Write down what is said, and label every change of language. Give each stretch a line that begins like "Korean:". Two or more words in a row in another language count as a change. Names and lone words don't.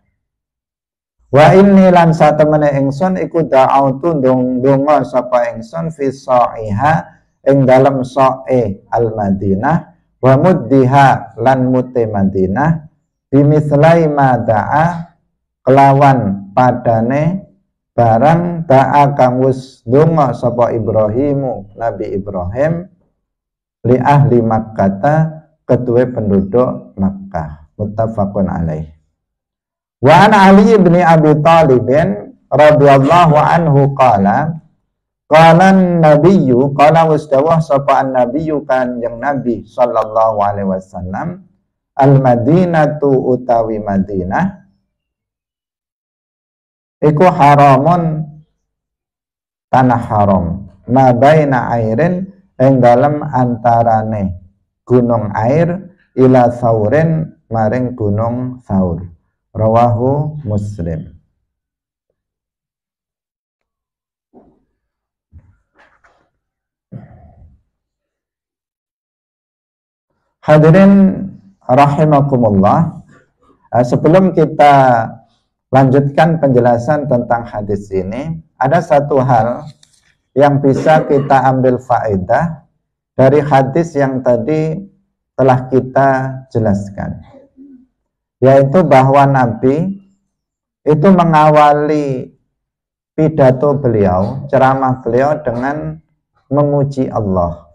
Arabic: وإني
Javanese: lan satemene ingsun iku da'autu ndonga sapa ingsun
Arabic: في صاعها
Javanese: ing dalem
Arabic: صاع المدينة ومدها
Javanese: lan mute Madinah
Arabic: بمثل ما دعا
Javanese: kelawan padane barang da'a kang wis ndonga sapa Ibrahimu Nabi Ibrahim
Arabic: لأهل مكة
Javanese: kedue penduduk Makkah.
Arabic: متفق عليه وعن علي بن أبي طالب رضي الله عنه قال نبيه قال واستوى sapa an-nabiyyu
Javanese: kanjeng Nabi
Arabic: صلى الله عليه وسلم المدينة
Javanese: utawi Madinah iku haramun tanah haram
Arabic: ما بين عير
Javanese: ing dalem antarane gunung air
Arabic: إلى ثور
Javanese: maring gunung Saur.
Arabic: رواه مسلم. حاضرين رحمكم الله,
Indonesian: sebelum kita lanjutkan penjelasan tentang hadis ini, ada satu hal yang bisa kita ambil faedah dari hadis yang tadi telah kita jelaskan, yaitu bahwa Nabi itu mengawali pidato beliau, ceramah beliau dengan memuji Allah.